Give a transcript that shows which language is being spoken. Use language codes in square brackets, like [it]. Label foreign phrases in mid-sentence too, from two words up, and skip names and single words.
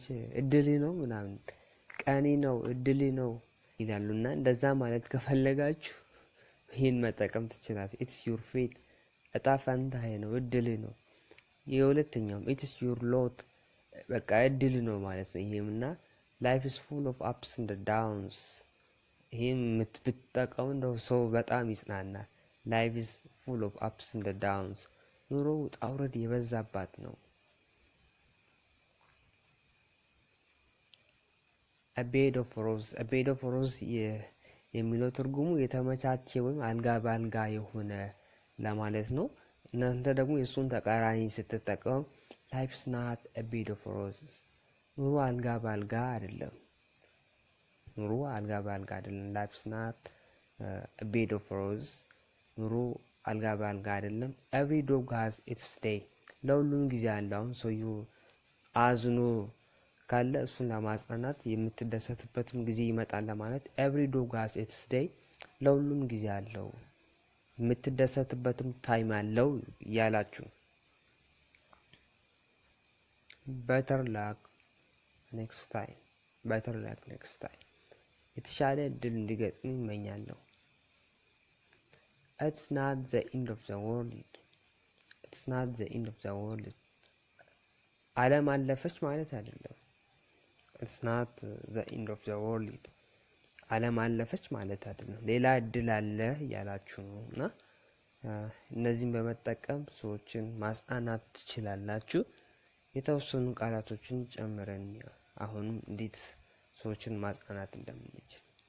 [am] እድል ነው ምናምን ቀኔ ነው እድል ነው ይላሉና እንደዛ ማለት ከፈለጋችሁ ይህን መጠቀም ትችላላችሁ። [en] it's your fate፣ [am] እጣ ፈንታዬ ነው እድል ነው። የሁለተኛውም [en] it's your lot፣ [am] በቃ እድል ነው ማለት ነው። ይሄምና [en] life is full of ups and downs፣ [am] ይሄም ብትጠቀሙ እንደው ሰው በጣም ይጽናናል። [en] life is full of ups and downs፣ [am] ኑሮ ውጣ ውረድ የበዛባት ነው። [en] a bed of roses፣ a bed of roses [am] የሚለው ትርጉሙ የተመቻቸ ወይም አልጋ በአልጋ የሆነ ለማለት ነው። እናንተ ደግሞ የእሱን ተቃራኒ ስትጠቀሙ [en] life is not a bed of roses፣ [am] ኑሮ አልጋ በአልጋ አይደለም። ኑሮ አልጋ በአልጋ አይደለም። [en] life is not a bed of roses፣ [am] ኑሮ አልጋ በአልጋ አይደለም። [en] every dog has its day፣ [am] ለሁሉም ጊዜ አለው። አሁን ሰውዬው አዝኖ ካለ እሱን ለማጽናናት የምትደሰትበትም ጊዜ ይመጣል ለማለት [en] every dog has its day፣ [am] ለሁሉም ጊዜ አለው፣ የምትደሰትበትም ታይም አለው እያላችሁ። [en] better luck next time፣ better luck next time፣ [am] የተሻለ እድል እንዲገጥም ይመኛለሁ። [en] it's not the end of the world፣ it's not the end of the world፣ [am] ዓለም አለፈች ማለት አይደለም። [en] it's not the end of the world፣ [am] ዓለም አለፈች ማለት አይደለም። ሌላ እድል አለ እያላችሁ ነው። እና እነዚህን በመጠቀም ሰዎችን ማጽናናት ትችላላችሁ። የተወሰኑ ቃላቶችን ጨምረን አሁንም እንዴት ሰዎችን ማጽናናት እንደምንችል።